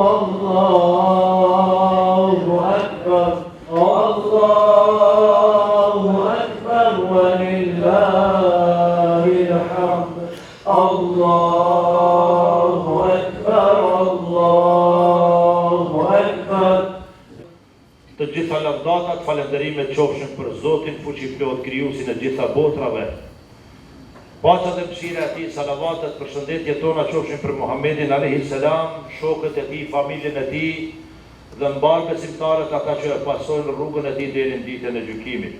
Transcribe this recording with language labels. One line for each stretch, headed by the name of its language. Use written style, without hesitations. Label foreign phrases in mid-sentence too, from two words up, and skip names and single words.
Arabic: الله أكبر. الله أكبر ولله الحمد. الله أكبر. الله أكبر.
Albanian: Të gjitha lavdatat, falenderimet qofshin për Zotin fuqiplot, krijuesin e gjitha botrave. Paqja dhe mëshira e tij, salavatet, përshëndetjet tona qofshin për Muhammedin
Arabic: عليه السلام,
Albanian: shokët e tij, familjen e tij dhe mbar besimtarët ata që e pasojnë rrugën e tij deri në ditën e gjykimit.